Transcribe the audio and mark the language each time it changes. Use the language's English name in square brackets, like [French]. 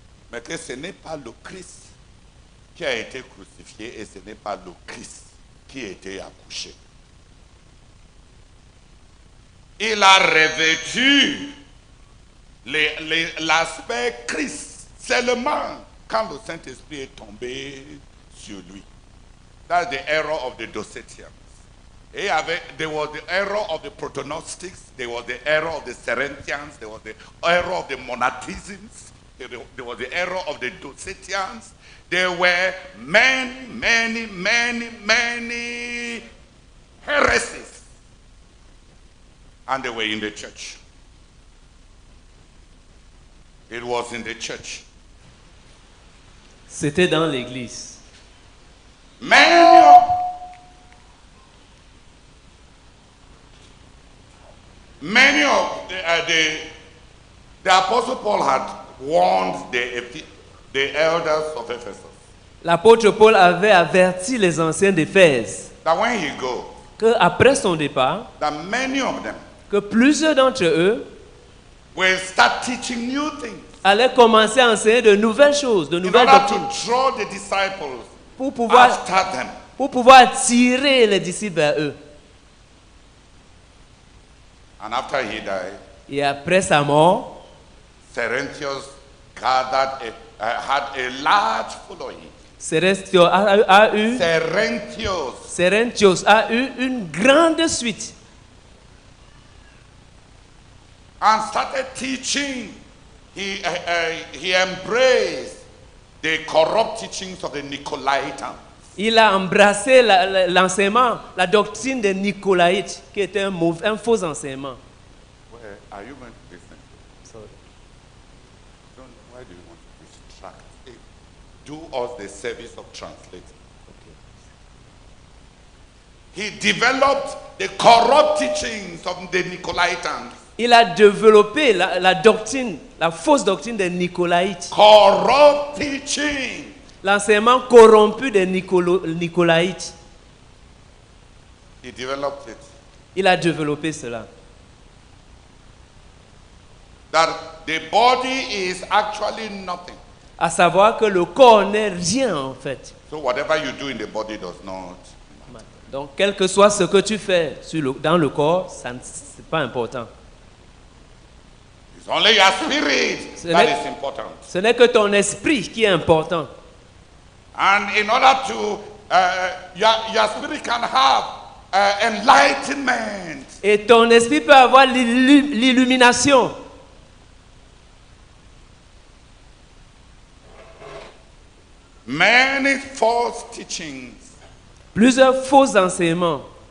[French] Mais que ce n'est pas le Christ qui a été crucifié et ce n'est pas le Christ qui a été accouché. Il a revêtu l'aspect Christ seulement quand le Saint-Esprit est tombé sur lui. [English] That's the error of the Docetians. There was the error of the Proto-Gnostics, there was the error of the Cerinthians, there was the error of the Monatisms, there was the error of the Docetians. There were many heresies. And they were in the church. It was in the church. [French] C'était dans l'église. [English] Many of the Apostle Paul had warned the elders of Ephesus. [French] L'apôtre Paul avait averti les anciens d'Éphèse [English] That when he goes, [French] qu'après son départ, [English] that many of them [French] que plusieurs d'entre eux [English] will start teaching new things. [French] allaient commencer à enseigner de nouvelles choses, de [English] In [French] nouvelles [English] order [French] doctrines, [English] to draw the disciples [French] pour pouvoir [English] after them. [French] attirer les disciples vers eux. [English] And after he died, [French] Et après sa mort, [English] Cerinthius had a large following. [French] Cérentios a eu une grande suite [English] And started teaching. He embraced the corrupt teachings of the Nicolaitans. [French] Il a embrassé l'enseignement, la doctrine des Nicolaïtes, qui était un faux enseignement. [English] Where are you going to listen? Sorry. Why do you want to distract? Do us the service of translating. He developed the corrupt teachings of the Nicolaitans. [French] Il a développé la doctrine, la fausse doctrine des Nicolaïtes. [English] Corrupt teaching. [French] L'enseignement corrompu des Nicolaïtes. [English] He developed it. [French] Il a développé cela. [English] That the body is actually nothing. [French] À savoir que le corps n'est rien en fait. [English] So whatever you do in the body does not. [French] Donc quel que soit ce que tu fais dans le corps, ça c'est pas important. [English] It's only your spirit that is important. [French] Ce n'est que ton esprit qui est important. [English] And in order to, your spirit can have enlightenment. [French] Et ton esprit peut avoir l'illumination. [English] Many false teachings. [French] Plusieurs faux enseignements.